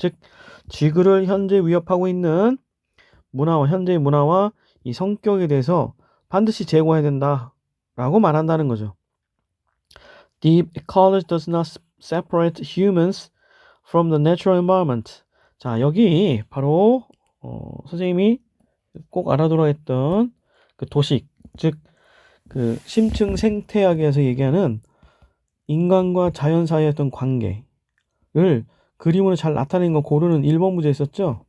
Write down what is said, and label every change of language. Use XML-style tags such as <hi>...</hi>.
<ko>즉 지구를 현재 위협하고 있는 현재의 문화와 이 성격에 대해서 반드시 재고해야 된다라고 말한다는 거죠.</ko> <en>Deep ecology does not separate humans from the natural environment.</en> <ko>자, 여기 바로 선생님이 꼭 알아둬야 했던 그 도식, 즉 그 심층 생태학에서 얘기하는 인간과 자연 사이의 어떤 관계를 그림으로 잘 나타내는 거 고르는 1번 문제 있었죠?</ko>